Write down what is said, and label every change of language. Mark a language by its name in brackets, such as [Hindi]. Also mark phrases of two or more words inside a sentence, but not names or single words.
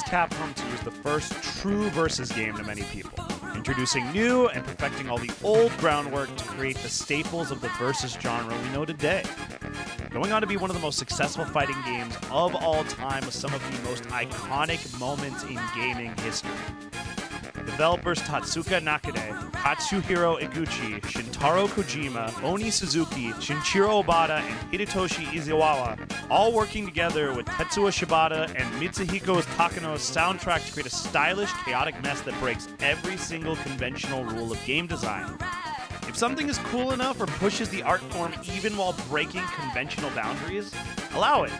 [English] Capcom 2 is the first true versus game to many people, introducing new and perfecting all the old groundwork to create the staples of the versus genre we know today. Going on to be one of the most successful fighting games of all time with some of the most iconic moments in gaming history. Developers Tatsuka Nakade, Katsuhiro Iguchi, Shintaro Kojima, Oni Suzuki, Shinichiro Obata, and Hidetoshi Izawa, all working together with Tetsuya Shibata and Mitsuhiko Takano's soundtrack to create a stylish, chaotic mess that breaks every single conventional rule of game design. If something is cool enough or pushes the art form even while breaking conventional boundaries, allow it.